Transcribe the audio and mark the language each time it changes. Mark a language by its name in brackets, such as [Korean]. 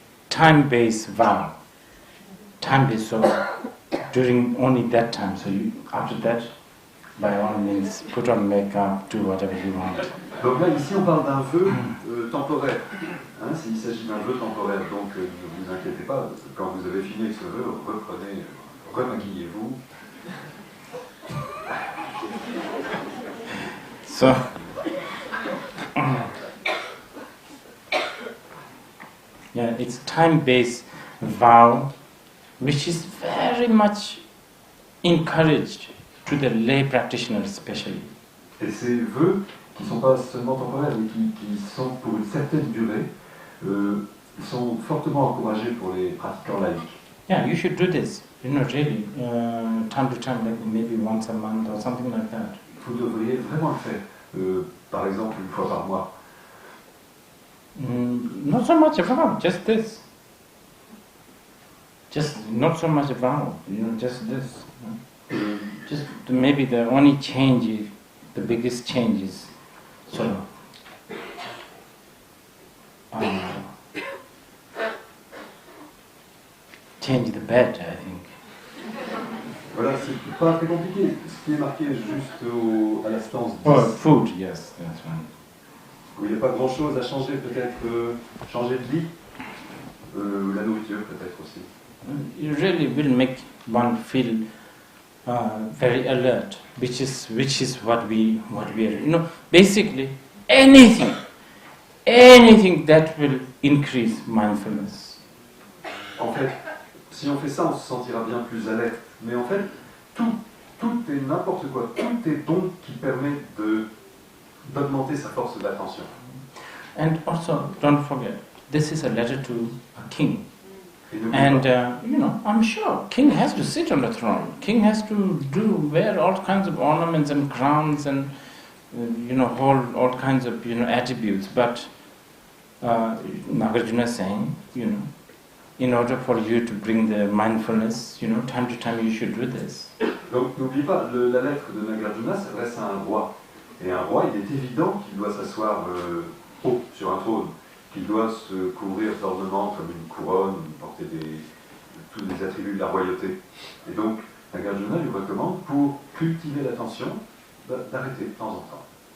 [English] Time-based vow. Time-based, so during only that time. So you, after that, by all means, put on makeup, do whatever you want. [French] Donc là, ici, on parle d'un vœu temporaire. Hein, il s'agit d'un vœu temporaire, donc ne vous inquiétez pas. Quand vous avez fini avec ce vœu, remaquillez-vous. [English] So, yeah, it's time-based vow, which is very much encouraged to the lay practitioners especially. [French] Et ces vœux, qui ne sont pas seulement temporaires, mais qui sont pour une certaine durée, ils sont fortement encouragés pour les pratiquants laïcs. [English] Yeah, you should do this, you know, really, time to time, like maybe once a month or something like that. [French] Vous devriez vraiment le faire, par exemple une fois par mois. [English] Not so much a vow, just this. Just not so much a vow, you know, just this. Just maybe the only change is, the biggest change is sort of change the bed, I think. [French] Voilà, c'est pas très compliqué. Ce qui est marqué juste à la stance 10. [English] Oh, food, yes, that's right. [French] Où il n'y a pas grand-chose à changer, peut-être changer de lit, la nourriture peut-être aussi. [English] It really will make one feel very alert, which is what we are. You know, basically anything that will increase mindfulness. [French] En fait, si on fait ça, on se sentira bien plus alerte. Mais en fait, tout tout est n'importe quoi, tout est don qui permet d'augmenter sa force d'attention. [English] And also, don't forget, this is a letter to a king. [French] Et n'oubliez [English] And, [French] pas, [English] I'm sure king has to sit on the throne. King has to wear all kinds of ornaments and crowns and, hold all kinds of, attributes. But Nagarjuna is saying, in order for you to bring the mindfulness, time to time you should do this. [French] Donc n'oubliez pas, la lettre de Nagarjuna s'adresse à un roi. Et un roi, il est évident qu'il doit s'asseoir haut sur un trône, qu'il doit se couvrir d'ornements comme une couronne, porter tous les attributs de la royauté. Et donc Nagarjuna lui recommande, pour cultiver l'attention, d'arrêter de temps en temps.